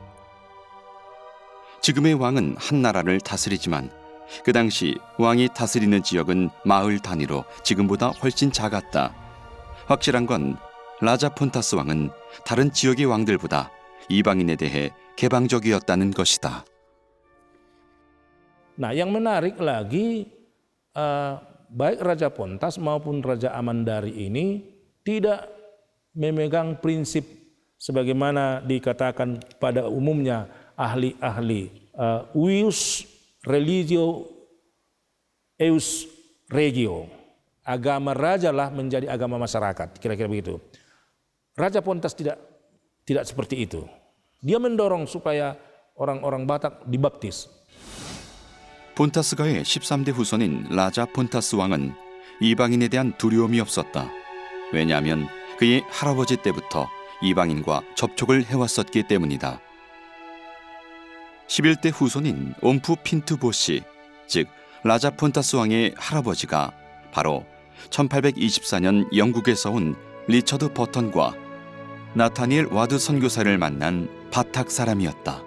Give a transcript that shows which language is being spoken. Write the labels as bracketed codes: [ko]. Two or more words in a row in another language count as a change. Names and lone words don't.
[ko] 지금의 왕은 한 나라를 다스리지만 그 당시 왕이 다스리는 지역은 마을 단위로 지금보다 훨씬 작았다. 확실한 건 라자 폰타스 왕은 다른 지역의 왕들보다 이방인에 대해 개방적이었다는 것이다. [id] Nah, yang menarik lagi, baik Raja Pontas maupun Raja Amandari ini tidak memegang prinsip sebagaimana dikatakan pada umumnya ahli-ahli [la] uius religio eus regio. [id] Agama raja lah menjadi agama masyarakat, kira-kira begitu. Raja Pontas tidak seperti itu. Dia mendorong supaya orang-orang Batak dibaptis. [ko] 폰타스가의 13대 후손인 라자 폰타스 왕은 이방인에 대한 두려움이 없었다. 왜냐하면 그의 할아버지 때부터 이방인과 접촉을 해왔었기 때문이다. 11대 후손인 옴푸 핀투 보시, 즉 라자 폰타스 왕의 할아버지가 바로 1824년 영국에서 온 리처드 버턴과 나타니엘 와드 선교사를 만난 바탁 사람이었다.